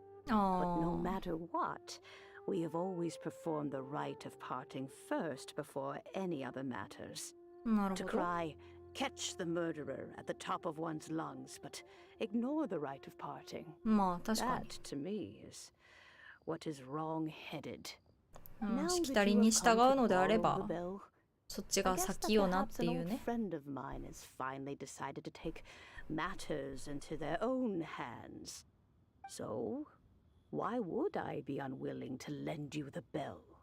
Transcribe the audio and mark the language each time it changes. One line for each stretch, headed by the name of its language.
English: But no matter what, we have always performed the rite of parting first before any other matters. To cry, catch the murderer at the top of one's lungs, but ignore the rite of parting.
Japanese: まあ確かに。
English: That, to me, is what is wrong-headed.
Japanese: しきたりに従うのであれば、そっちが先よなっていうね。
English: friend of mine has finally decided to take matters into their own hands. So, why would I be unwilling to lend you the bell?